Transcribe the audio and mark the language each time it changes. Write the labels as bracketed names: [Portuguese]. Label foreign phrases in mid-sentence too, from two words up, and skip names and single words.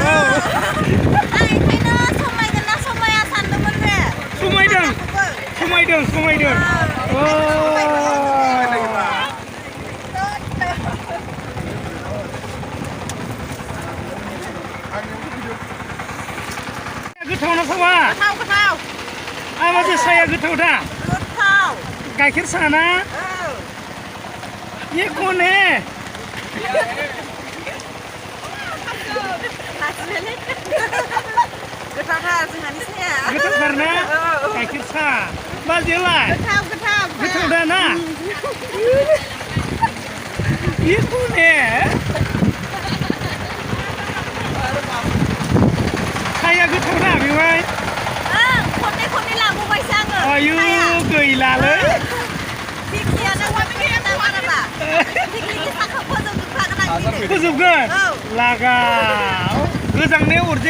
[Bodo] समायदों गोथाव ना सावा आवाजो साया गोथाव दा गाइखेर साहा ना [Hindi] ये कौन है [Bodo] गोथावथार ना गाइखेर साहा बाजैयालाय गोथाव दा ना [Hindi] ये कौन है [Bodo] साया गोथाव दा बेवहाय आयु गैलालै फोजोबगोन लागाव गोजांनायाव अरजाया